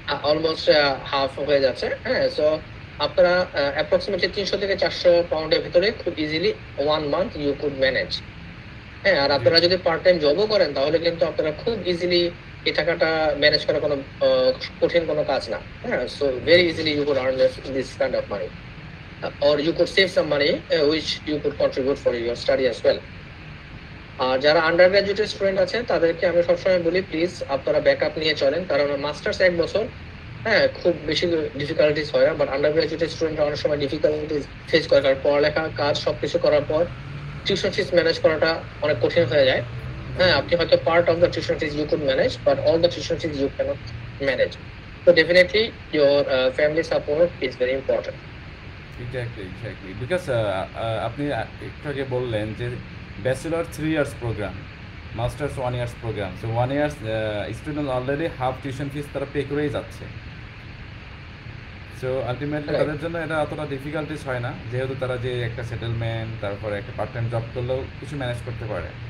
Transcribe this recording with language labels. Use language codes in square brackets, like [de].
[bn] Almost half হয়ে যাচ্ছে। হ্যাঁ, সো আপনারা অ্যাপ্রক্সিমেটলি 300 থেকে 400 পাউন্ডের ভিতরে খুব easily 1 month [en] You could manage. [bn] হ্যাঁ, আর আপনারা যদি পার্ট টাইম জবও করেন তাহলে কিন্তু আপনারা খুব ইজিলি এই টাকাটা ম্যানেজ করা কোনো কঠিন কোনো কাজ না। [en] হ্যাঁ, so very easily you could earn this kind of money, or you could save some money which you could contribute for your study as well. [bn] আর যারা আন্ডার গ্রাজুয়েট স্টুডেন্ট আছেন তাদেরকে আমি সবসময় বলি প্লিজ আপনারা ব্যাকআপ নিয়ে চলেন, কারণ মাস্টার্স 1 বছর, হ্যাঁ, খুব বেশি ডিফিকাল্টিস হয় না, বাট আন্ডার গ্রাজুয়েট স্টুডেন্টরা অনেক সময় ডিফিকাল্টিস ফেস করে, কারণ পড়ালেখা, কাজ সবকিছু করার পর টিউশন ফিস ম্যানেজ করাটা অনেক কঠিন হয়ে যায়। [en] হ্যাঁ, [bn] আপনি হয়তো [en] Part of the tuition fees you could manage but all the tuition fees you can't manage. So definitely your family support is very important. Exactly. [bn] Because আপনি একটু আগে বললেন যে bachelor 3 years programme, masters 1 years programme. So 1 years student already half tuition fees তারা pay করেই যাচ্ছে। So ultimately [en] Right. [bn] তাদের জন্য এটা অতটা ডিফিকাল্টিস হয় না, যেহেতু তারা যে একটা সেটেলমেন্ট তারপরে একটা পার্ট টাইম জব করলেও কিছু ম্যানেজ করতে পারে।